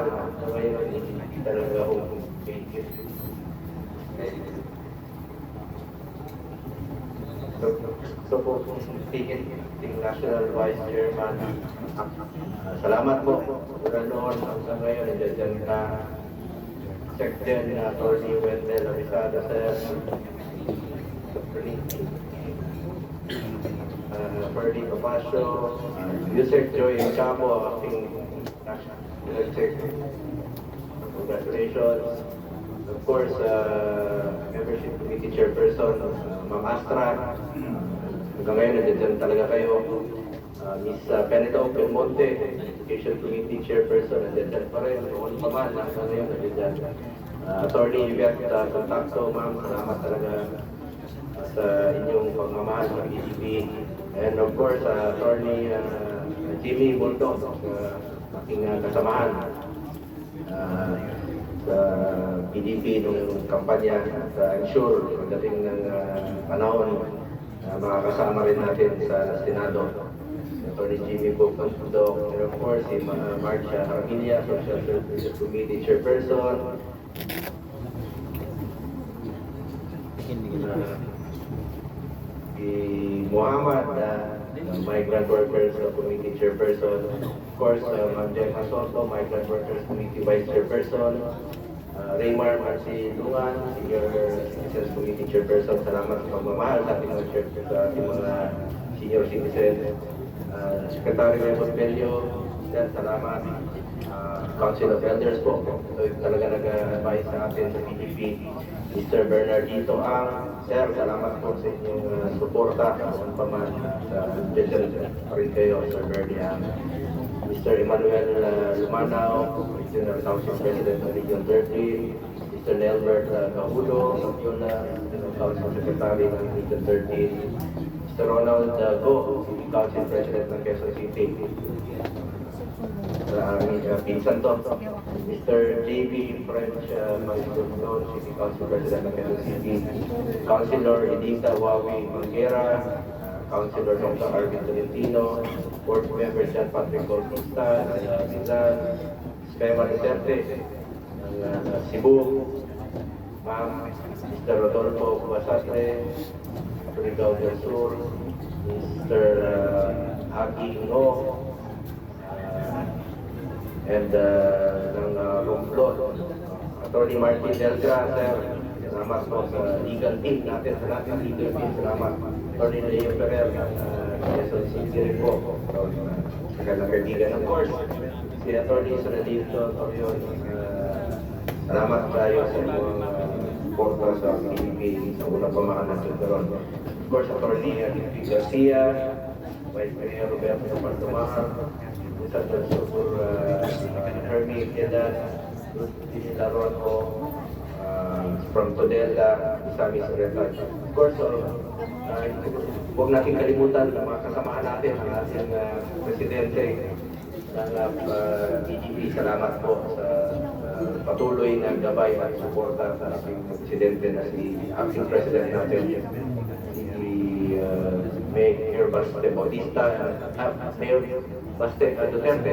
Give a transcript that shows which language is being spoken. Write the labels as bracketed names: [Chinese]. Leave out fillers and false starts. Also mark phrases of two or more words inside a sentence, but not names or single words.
[Filipino] Ngayon, hindi talaga umikit. So po, speaking National Vice Chairman, salamat po. Mula noon hanggang ngayon, nandiyan ka. Secretary Attorney Wendell Avisada, Sir. Ferdy Capasio, Yusek Joy Chapo, acting National Secretary. [English] Congratulations. Of course, Membership Committee Chairperson, [Filipino] Ma'am Astra. Hanggang ngayon, nandiyan talaga kayo. Miss Penito Belmonte, Education Committee Chairperson, nandiyan pa rin. Noon pa man, hanggang ngayon, nandiyan. Attorney Yvette Contacto, ma'am, salamat talaga sa inyong pagmamahal sa PDP. [English] And of course, [Filipino] Attorney Jimmy Bulldog, aking kasamahan sa PDP nung kampanya. At [English] I'm sure, [Filipino] pagdating ng panahon, makakasama rin natin sa Senado. [English] Attorney Jimmy Bulldog, and of course, [Filipino] si Marcia Harmilia, Social Services Committee Chairperson. Si Muhammad, Migrant Workers Committee Chairperson. [English] Of course, Ma'am Gemma Soto, Migrant Workers Committee Vice Chairperson. Raymar Marci Lungan, Senior Citizens Committee Chairperson. [Filipino] Salamat sa pagmamahal sa ating mga senior citizens. Secretary Raymond Bello, salamat. Council of Elders po. So, talaga nag-advise sa atin sa PDP. Mr. Bernardito Ang, Sir, salamat po sa inyong suporta. Noon pa man, dyan pa rin kayo, Sir Bernie Ang. Mr. Emmanuel Lumanaw, Regional Council President ng Region 13. Mr. Nelbert Cahulo, Regional Council Secretary ng Region 13. Mr. Ronald Go, City Council President ng Quezon City. Pinsan to, Mr. J.B. French Magdalon, City Council President ng Quezon City. Councilor Edita Wawi Manguera, Councilor Dr. Arvin Tolentino, Board Member John Patrick Bautista, Rizal, Spema Duterte, ng Cebu, Ma'am, Mr. Rodolfo Basastre, Surigao del Sur, Mr. Aki Ngo, and ng Romblon. Attorney Martin Delgra, sir, salamat po sa [English] legal team [Filipino] natin, sa lahat ng [English] legal team, [Filipino] salamat. Attorney Leo Ferrer, Quezon City rin po, kailang kaibigan. [English] Of course, [Filipino] si Attorney Sonadito, salamat tayo sa inyong porta sa PDP sa unang pamahan ng Tuteron. [English] Of course, Attorney Ricky Garcia, Vice Mayor Roberto Pantomahar, Mr. [Filipino] Super Hermie Piedad, Laron ko, from Todela, Isami Secretary. [English] Of course, [Filipino] huwag natin kalimutan ang mga kasamahan natin, ang ating presidente ng PDP. Salamat po sa patuloy na gabay at suporta sa ating presidente na si [English] acting president [Filipino] natin, si Mayor Baste Bautista, Mayor Baste Duterte.